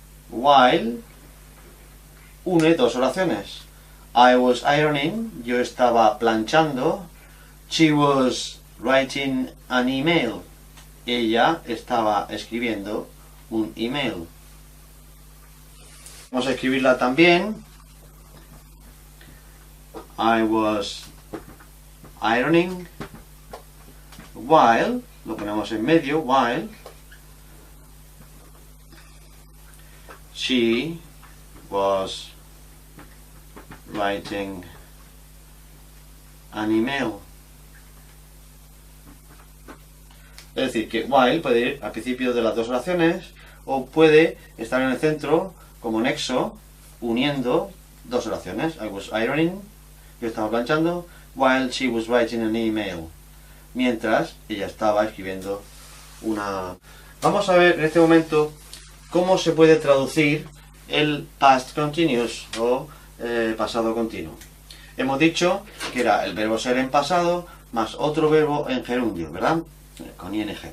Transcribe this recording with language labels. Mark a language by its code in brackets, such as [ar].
[es] While une dos oraciones. [en] I was ironing, [es] yo estaba planchando. [en] She was writing an email. [es] Ella estaba escribiendo un email. Vamos a escribirla también. [en] I was ironing while, [es] lo ponemos en medio, [en] while she was writing an email. [es] Es decir, que while puede ir al principio de las dos oraciones o puede estar en el centro como nexo, uniendo dos oraciones. [en] I was ironing, [es] yo estaba planchando, [en] while she was writing an email. [es] Mientras ella estaba escribiendo una... Vamos a ver en este momento cómo se puede traducir el past continuous o pasado continuo. Hemos dicho que era el verbo ser en pasado más otro verbo en gerundio, ¿verdad? Con ing.